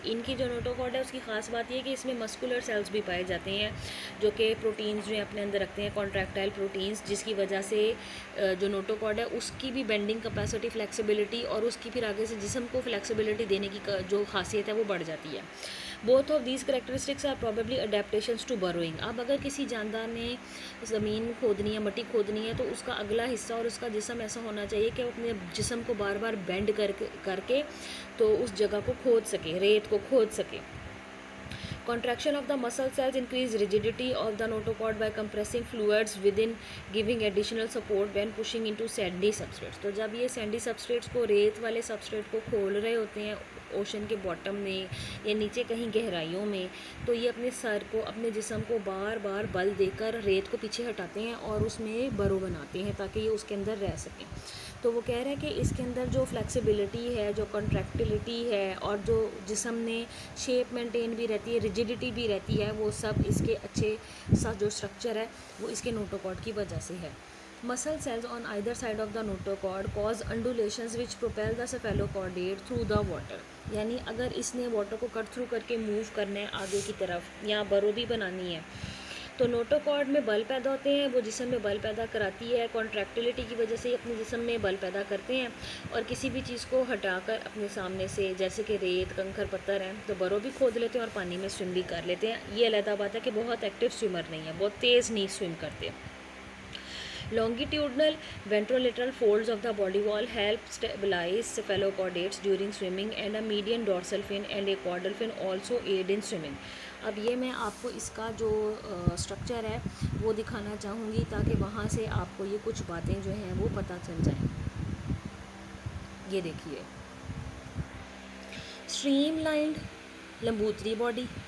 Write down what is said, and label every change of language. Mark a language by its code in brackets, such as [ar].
[ur] ان کی جو نوٹوکارڈ ہے اس کی خاص بات یہ ہے کہ اس میں مسکولر سیلز بھی پائے جاتے ہیں جو کہ پروٹینز جو ہیں اپنے اندر رکھتے ہیں، کانٹریکٹائل پروٹینز، جس کی وجہ سے جو نوٹوکارڈ ہے اس کی بھی بینڈنگ کیپیسٹی، فلیکسیبلٹی، اور اس کی پھر آگے سے جسم کو فلیکسیبلٹی دینے کی جو خاصیت ہے وہ بڑھ جاتی ہے. [en] Both of these characteristics are probably adaptations to burrowing. [ur] اب اگر کسی جاندار نے زمین کھودنی ہے، مٹی کھودنی ہے، تو اس کا اگلا حصہ اور اس کا جسم ایسا ہونا چاہیے کہ وہ اپنے جسم کو بار بار بینڈ کر کے تو اس جگہ کو کھود سکے، ریت کو کھود سکے. [en] Contraction of the muscle cells increase rigidity of the notochord by compressing fluids within, giving additional support when pushing into sandy substrates. [ur] تو جب یہ سینڈی سبسٹریٹس کو، ریت والے سبسٹریٹ کو کھول رہے ہوتے ہیں اوشن کے باٹم میں یا نیچے کہیں گہرائیوں میں، تو یہ اپنے سر کو، اپنے جسم کو بار بار بل دے کر ریت کو پیچھے ہٹاتے ہیں اور اس میں برو بناتے ہیں تاکہ یہ اس کے اندر رہ سکیں. تو وہ کہہ رہے ہیں کہ اس کے اندر جو فلیکسیبلٹی ہے، جو کنٹریکٹیلٹی ہے، اور جو جسم میں شیپ مینٹین بھی رہتی ہے، ریجیڈیٹی بھی رہتی ہے، وہ سب اس کے اچھے سا جو اسٹرکچر ہے وہ اس کے نوٹوکارڈ کی وجہ سے ہے. [en] Muscle cells on either side of the notochord cause undulations which propel the cephalochordate through the water. [ur] یعنی اگر اس نے واٹر کو کٹ تھرو کر کے موو کرنا ہے آگے کی طرف یا برو بھی بنانی ہے تو نوٹوکارڈ میں بل پیدا ہوتے ہیں، وہ جسم میں بل پیدا کراتی ہے، کانٹریکٹیلٹی کی وجہ سے ہی اپنے جسم میں بل پیدا کرتے ہیں، اور کسی بھی چیز کو ہٹا کر اپنے سامنے سے، جیسے کہ ریت، کنکر، پتھر ہیں، تو برو بھی کھود لیتے ہیں اور پانی میں سوئم بھی کر لیتے ہیں. یہ علیحدہ بات ہے کہ بہت ایکٹیو سوئمر نہیں ہے، بہت تیز نہیں سوئم کرتے. [en] Longitudinal ventrolateral folds of the body wall help stabilize cephalochordates during swimming, and a median dorsal fin and a caudal fin also aid in swimming. [ur] اب یہ میں آپ کو اس کا جو اسٹرکچر ہے وہ دکھانا چاہوں گی تاکہ وہاں سے آپ کو یہ کچھ باتیں جو ہیں وہ پتہ چل جائیں. یہ دیکھیے، اسٹریم لائنڈ لمبوتری باڈی،